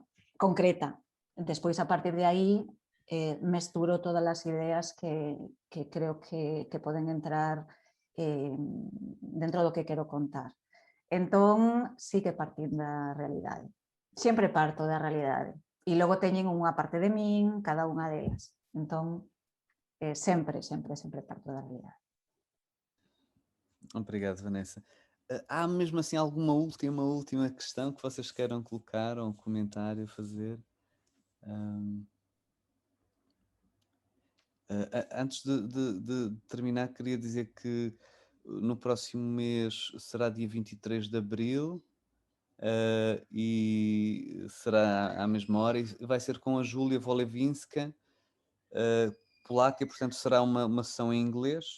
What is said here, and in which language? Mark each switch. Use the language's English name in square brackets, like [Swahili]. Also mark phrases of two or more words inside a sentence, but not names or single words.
[Galician] Despois, a partir de aí, mesturo todas as ideas que creo que poden entrar dentro do que quero contar. Entón, sí que partín da realidade. Sempre parto da realidade. E logo teñen unha parte de min, cada unha delas. Entón, sempre parto da realidade. [Portuguese] Obrigado, Vanessa. Há mesmo assim alguma última questão que vocês queiram colocar ou um comentário fazer? Antes de terminar, queria dizer que no próximo mês será dia 23 de abril e será à mesma hora e vai ser com a Júlia Wolevinska, polaca, e portanto será uma sessão em inglês.